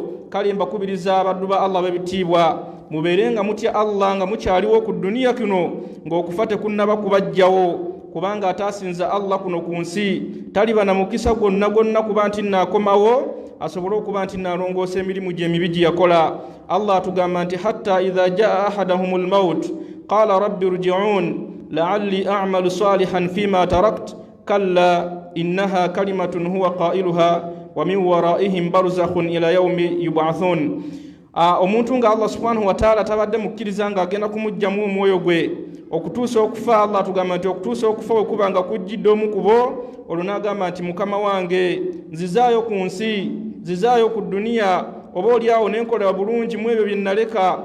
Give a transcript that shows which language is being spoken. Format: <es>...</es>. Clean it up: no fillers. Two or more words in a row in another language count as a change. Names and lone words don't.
<lg>Kale mbakubiriza abaddu ba Allah b'ebitiibwa, mubeere nga mutya Allah nga mukyaliwo ku duniya kuno ng'okufa tekunnaba kubajjawo, kubanga ataasinza Allah kuno ku nsi taliba na mukisa gwonna kuba nti naakomawo asobole okuba nti naalongoosa emirimu gye emibi gye yakola. Allah atugamba nti</lg> <ar>حتى إذا جاء أحدهم الموت قال رب ارجعون لعلي أعمل صالحا فيما تركت كلا إنها كلمة هو قائلها ومن ورائهم برزخ إلى يوم يبعثون.</ar> <lg>Omuntu nga Allah</lg> <ar>سبحانه وتعالى</ar> <lg>tabadde mukkiriza nga agenda kumujjamu omwoyo gwe okutuusa okufa. Allah tugamba nti okutuusa okufa bwe kuba nga kujjidde omu ku bo, olwo n'agamba nti mukama wange nzizaayo ku nsi, nzizaayo ku duniya, oba oliawo n'enkola bulungi mu ebyo bye naleka.</lg>